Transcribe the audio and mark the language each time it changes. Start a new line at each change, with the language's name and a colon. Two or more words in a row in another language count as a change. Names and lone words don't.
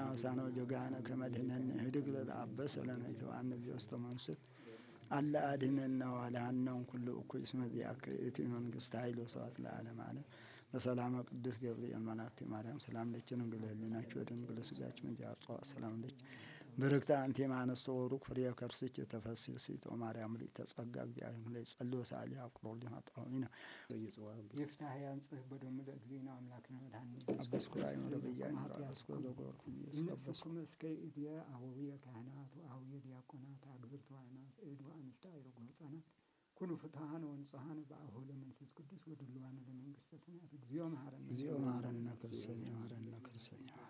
Geez: አበሳነ ወጌጋየነ ከመ ንሕነኒ ንኅድግ ለዘአበሰ ለነ ኢትብአነ ውስተ መንሱት አላ አድኅነነ ወአድኀነ እምኩሉ እኩይ እስመ ዚአከ ይእቲ መንግሥት ኃይል ወስብሐት ለዓለመ ዓለም። በሰላመ ቅዱስ ገብርኤል መልአክቲ ማርያም ሰላም ለኪ ድንግል ህሊናኪ ወድንግል ሥጋኪ እምይእዜሰ ሰላም ለኪ ብርክት አንቲ እምአንስቶ ቡሩክ ፍሬ ከርሥኪ ተፈሥሒ ፍሥሕት ወማርያም ምልዕተ ጸጋ እግዚአብሔር እምይእዜሰ ጸልዩ ወሰአሊ አቁረቡ ኃጣውኢነ ይፍታሕ ያንጽህ በደሙ ለእግዚእነ አምላክነ መድኃኒነ አበስኩራይ መረበያይ አበስኩ ዘጎርኩ ንስኩም እስከ ኢትየ አቡየ ካህናት ወአቡየ ዲያቆናት አግብርቱ ሃይማኖት እድ ወአንስተ አይረጉ ሕፃናት ኩኑ ፍትሐነ ወንጹሐነ በአቡሁ ለመንፈስ ቅዱስ ወድሉዋነ ለመንግሥተ ሰማያት እግዚኦ መሐረነ ክርስቶስ መሐረነ ክርስቶስ